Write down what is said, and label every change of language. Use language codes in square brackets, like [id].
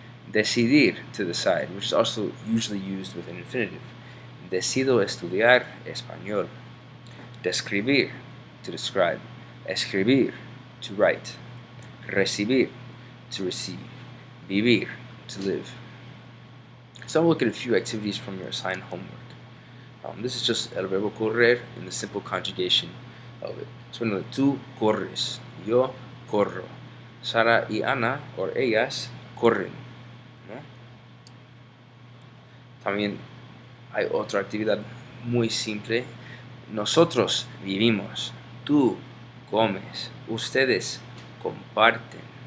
[en] Decidir, to decide, which is also usually used with an infinitive. [es] Decido estudiar español. [en] Describir, to describe. Escribir, to write. Recibir, to receive. Vivir, to live. So I'll look at a few activities from your assigned homework. This is just [es] el verbo correr [en] in the simple conjugation of it. So [es] tú corres, yo corro. Sara y Ana, [en] or [es] ellas, corren, ¿no? También hay otra actividad muy simple. Nosotros vivimos, tú comes, ustedes comparten.